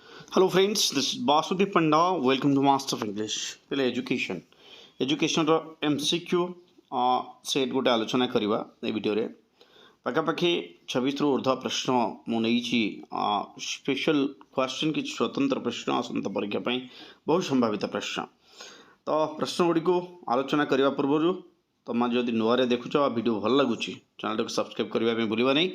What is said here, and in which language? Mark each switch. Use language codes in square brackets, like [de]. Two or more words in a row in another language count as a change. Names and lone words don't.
[en] Hello friends, this is Basudev Panda. Welcome to Master of English. Pile education. Education [or] ର MCQ ସେଟ୍ ଗୋଟେ ଆଲୋଚନା କରିବା ଏ ଭିଡ଼ିଓରେ। ପାଖାପାଖି 26ରୁ ଉର୍ଦ୍ଧ୍ୱ ପ୍ରଶ୍ନ ମୁଁ ନେଇଛି। [en] special question [or] କିଛି ସ୍ୱତନ୍ତ୍ର ପ୍ରଶ୍ନ ଆସନ୍ତା ପରୀକ୍ଷା ପାଇଁ ବହୁ ସମ୍ଭାବିତ ପ୍ରଶ୍ନ। ତ ପ୍ରଶ୍ନ ଗୁଡ଼ିକୁ ଆଲୋଚନା କରିବା ପୂର୍ବରୁ ତୁମେ ଯଦି ନୂଆରେ ଦେଖୁଛ ଭିଡ଼ିଓ ଭଲ ଲାଗୁଛି ଚ୍ୟାନେଲଟାକୁ ସବସ୍କ୍ରାଇବ୍ କରିବା ପାଇଁ ଭୁଲିବା ନାହିଁ।